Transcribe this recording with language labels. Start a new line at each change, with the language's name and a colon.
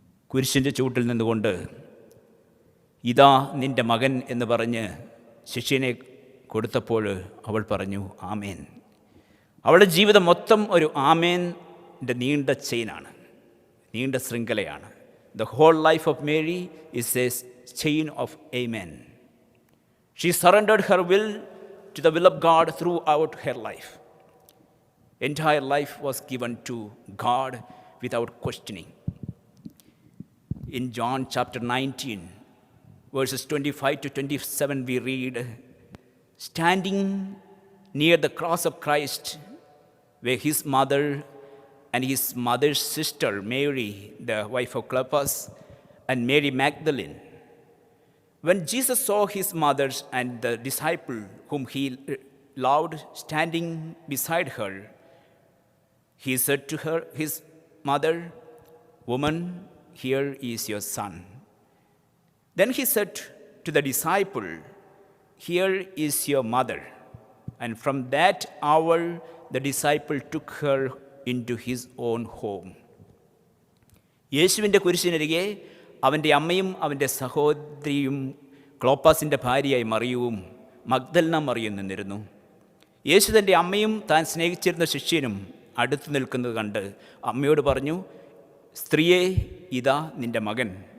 Malayalam: കുരിശിൻ്റെ ചൂട്ടിൽ നിന്നുകൊണ്ട് ഇതാ നിൻ്റെ മകൻ എന്ന് പറഞ്ഞ് ശിഷ്യനെ കൊടുത്തപ്പോൾ അവൾ പറഞ്ഞു ആമേൻ. അവളുടെ ജീവിതം മൊത്തം ഒരു ആമേൻ്റെ നീണ്ട ചെയിനാണ്, നീണ്ട ശൃംഖലയാണ്.
English: The whole life of Mary is a chain of amen. She surrendered her will to the will of God throughout her life. Entire life was given to God without questioning. In John chapter 19, verses 25 to 27, we read, standing near the cross of Christ were his mother and his mother's sister Mary, the wife of Cleopas, and Mary Magdalene. When Jesus saw his mother and the disciple whom he loved standing beside her, he said to her, his mother, "Woman, here is your son." Then he said to the disciple, "Here is your mother." And from that hour, the disciple took her into his own home.
Malayalam: യേശുവിൻ്റെ കുരിശിനരികെ അവൻ്റെ അമ്മയും അവൻ്റെ സഹോദരിയും ക്ലോപ്പാസിൻ്റെ ഭാര്യയായി മറിയവും മഗ്ദലന മറിയം നിന്നിരുന്നു. യേശു തൻ്റെ അമ്മയും താൻ സ്നേഹിച്ചിരുന്ന ശിഷ്യനും അടുത്ത് നിൽക്കുന്നത് കണ്ട് അമ്മയോട് പറഞ്ഞു, "സ്ത്രീയെ, ഇതാ നിൻ്റെ മകൻ."